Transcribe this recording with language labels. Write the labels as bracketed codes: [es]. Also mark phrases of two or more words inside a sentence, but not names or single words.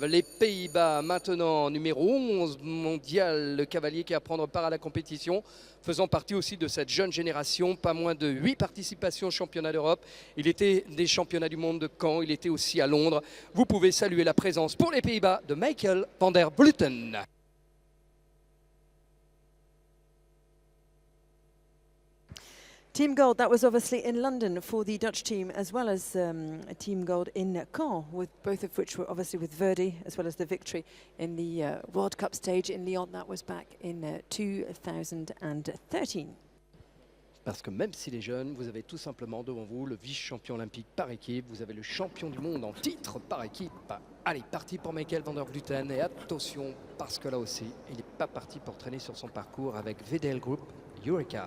[fr] Les Pays-Bas, maintenant, numéro 11 mondial, le cavalier qui va prendre part à la compétition, faisant partie aussi de cette jeune génération. Pas moins de 8 participations au championnat d'Europe. Il était des championnats du monde de Caen, il était aussi à Londres. Vous pouvez saluer la présence pour les Pays-Bas de Michael van der Vleuten. [en] Team gold, that was obviously in London for the Dutch team, as well as team gold in Caen, with both of which were obviously with Verdi, as well as the victory in the World Cup stage in Lyon. That was back in 2013. [fr] Parce que même s'il est jeune, vous avez tout simplement devant vous le vice-champion olympique par équipe. Vous avez le champion du monde en titre par équipe. Allez, parti pour Michael van der Vleuten. Et attention, parce que là aussi, il n'est pas parti pour traîner sur son parcours avec VDL Group Eureka.